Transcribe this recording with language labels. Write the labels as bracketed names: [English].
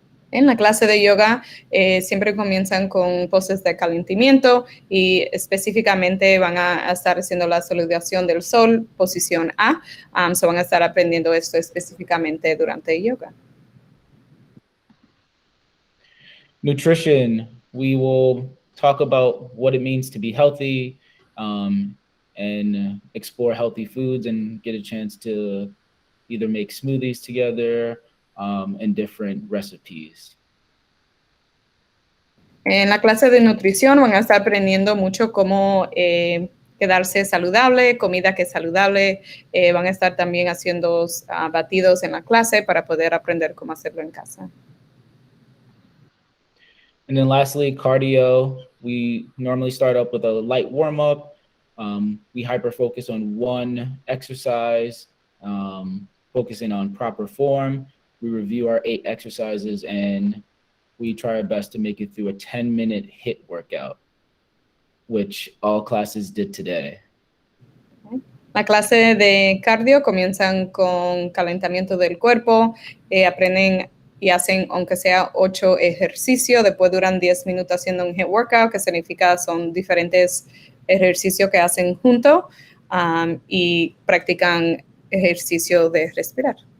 [Spanish] En la clase de yoga siempre comienzan con poses de calentamiento y específicamente van a estar haciendo la saludación del sol, posición A. So van a estar aprendiendo esto específicamente durante yoga. [English] Nutrition, we will talk about what it means to be healthy, and explore healthy foods and get a chance to either make smoothies together, and different recipes. [Spanish] En la clase de nutrición van a estar aprendiendo mucho cómo quedarse saludable, comida que es saludable. Van a estar también haciendo batidos en la clase para poder aprender cómo hacerlo en casa. [English] And then lastly, cardio. We normally start up with a light warm-up. We hyper-focus on one exercise, focusing on proper form. We review our 8 exercises, and we try our best to make it through a 10-minute HIIT workout, which all classes did today. [Spanish] La clase de cardio comienzan con calentamiento del cuerpo, aprenden y hacen aunque sea 8 ejercicios, después duran 10 minutos haciendo un HIIT workout, que significa son diferentes ejercicios que hacen juntos, y practican ejercicio de respirar.